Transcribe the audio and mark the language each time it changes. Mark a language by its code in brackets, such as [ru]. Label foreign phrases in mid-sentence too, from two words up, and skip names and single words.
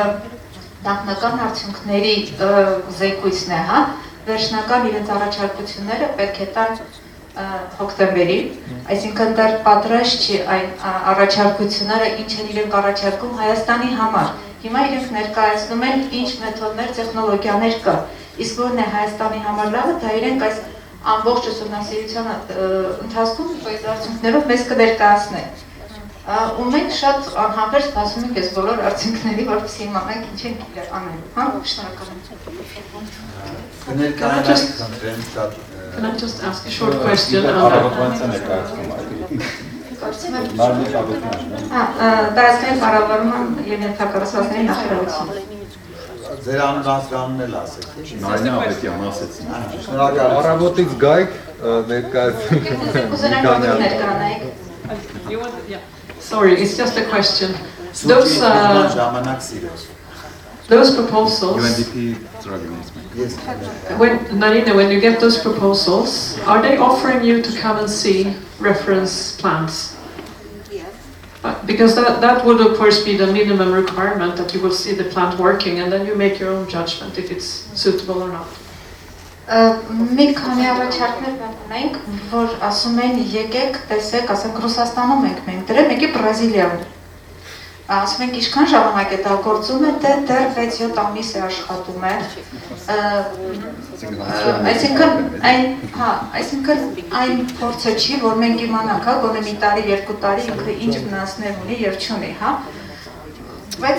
[hy] նախնական արդյունքների զեկույցն է, հա, վերջնական իրենց առաջարկությունները պետք է տան հոկտեմբերի, այսինքն դեռ պատրաստ չի այն առաջարկությունները, ինչ են իրենք առաջարկում Հայաստանի համար։ Հիմա իրենք ներկայացնում են ինչ մեթոդներ, տեխնոլոգիաներ կա, իսկ որն է Հայաստանի համար լավը, դա իրենք այս ամբողջ ուսումնասիրության ընթացքում այս արդյունքներով մեզ կներկայացնեն։ Ու մենք շատ անհամբեր սպասում ենք այս բոլոր արդյունքների, որպեսզի իմանանք ինչ ենք անելու, հա, շնորհակալ եմ։ [en] Can I just ask a short question? [hy] Տարածքային կառավարման եւ ենթակառուցվածքների նախարարություն։ Ձեր անվանումն էլ ասեք։ Նայնա Ավետյան ասեցին։ Շնորհակալ եմ։ Առավոտից գայք ներկայացնենք։ [en] Sorry, it's just a question. Those proposals, when you get those proposals, are they offering you to come and see reference plans? Because that would of course be the minimum requirement, that you will see the plant working and then you make your own judgment if it's suitable or not. [hy] Մի քանի առաջարկներ ունենք, որ ասում են եկեք, տեսեք, ասենք Ռուսաստանում ենք մենք դրել, մեկի Բրազիլիայում։ Ասում ենք ինչքան ժամանակ է դա գործում է, դեռ 6-7 ամիս է աշխատում է։ Այսինքն այն փորձը չի, որ մենք իմանանք, հա, գոնե մի տարի, 2 տարի ինքը ինչ վնասներ ունի եւ չունի, հա։ Բայց